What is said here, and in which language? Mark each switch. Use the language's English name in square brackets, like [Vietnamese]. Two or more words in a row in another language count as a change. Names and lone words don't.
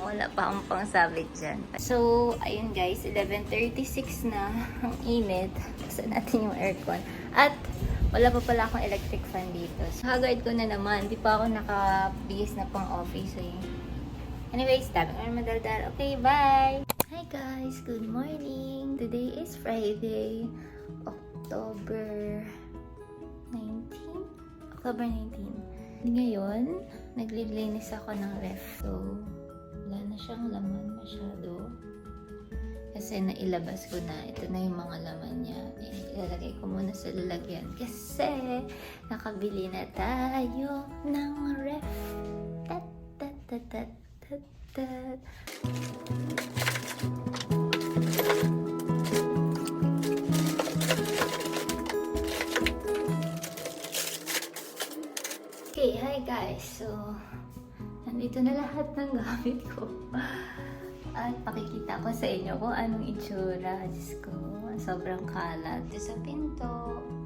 [Filipino] Wala pa akong pangsabit dyan. So, ayun guys. 11:36 na. Ang init. Buksan natin yung aircon. At, wala pa pala akong [English] electric fan [Filipino] dito. So, haggard ko na naman. Di pa ako nakabihis na pang office eh. Anyways, dami ko na madaldal. [English] Okay, bye! Hi guys! Good morning! Today is Friday, October 19. [Filipino] Ngayon, naglilinis ako ng ref. So, wala na siyang laman masyado. Kasi nailabas ko na. Ito na yung mga laman niya. Ilalagay ko muna sa lalagyan. Kasi, nakabili na tayo ng ref. Tat, tat, tat, tat, tat, tat. [English] Okay, hi guys. [Filipino] So, nandito na lahat ng gamit ko. At pakikita ko sa inyo kung anong itsura. Diyos ko, sobrang kalat. Dito sa pinto.